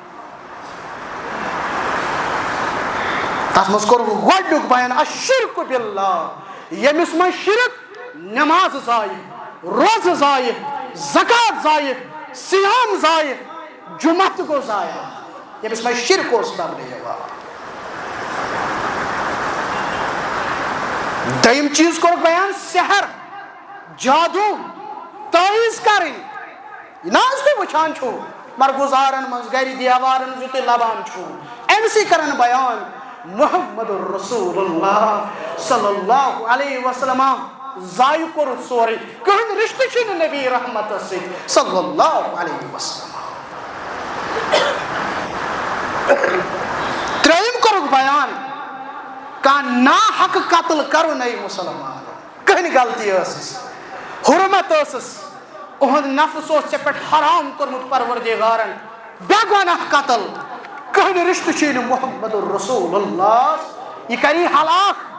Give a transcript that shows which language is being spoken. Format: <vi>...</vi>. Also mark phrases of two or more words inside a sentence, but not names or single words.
<ks>تس مز کور گۄڈنیُک بیان</ks> <ar>الشرک باللہ</ar> <ks>ییٚمِس منٛز شرک نماز ضایع روزٕ ضایع زکات ضایع صیام ضایع جمعہ تہِ گوٚو ضایع ییٚمِس منٛز شرک اوس لبنہٕ یِوان دوٚیِم چیٖز کوٚرُکھ بیان سحر جادو تعویٖذ کرٕنۍ یہِ نہ حظ تُہۍ وٕچھان چھُو مرگزارن منٛز گرِ دیوارن منٛز یہِ تُہۍ لبان چھُو أمسٕے کرن بیان</ks> <ar>محمد الرسول اللہ صلی اللہ علیہ وسلم</ar> <ks>ضایع کوٚرُتھ سورُے کٕہٕنۍ رشتہٕ چھُنہٕ نبی رحمتس سۭتۍ</ks> <ar>صلی اللہ علیہ وسلم</ar> <ks>ترٛیٚیِم کوٚرُکھ بیان کانٛہہ ناحق قتل کرُن اے مسلمان کٕہٕنۍ غلطی ٲسٕس حرمت ٲسٕس اُہُنٛد نفس اوس ژےٚ پٮ۪ٹھ حرام کوٚرمُت پروردگارن بے گۄناہ قتل کٕہٕنۍ رشتہٕ چھُے نہٕ</ks> <ar>محمد الرسول اللہ</ar> <ks>یہِ کری ہلاک</ks>